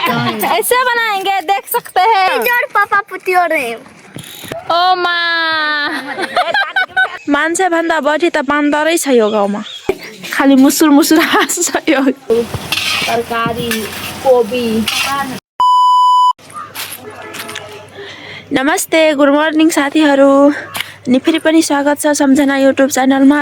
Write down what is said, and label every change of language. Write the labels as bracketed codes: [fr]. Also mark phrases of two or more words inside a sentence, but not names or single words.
[hi] ऐसे बनाएंगे, देख सकते हैं। पापा पुतियो रे [ne] ओ माँ मान्छे भन्दा बढी त बान्दरै छ यो गाउँमा। खाली मुसुर मुसुर हाँस्छ यो तरकारी कोबी। नमस्ते, [en] good morning [ne] साथीहरू। अनि फेरि पनि स्वागत छ सम्झना युट्युब च्यानलमा।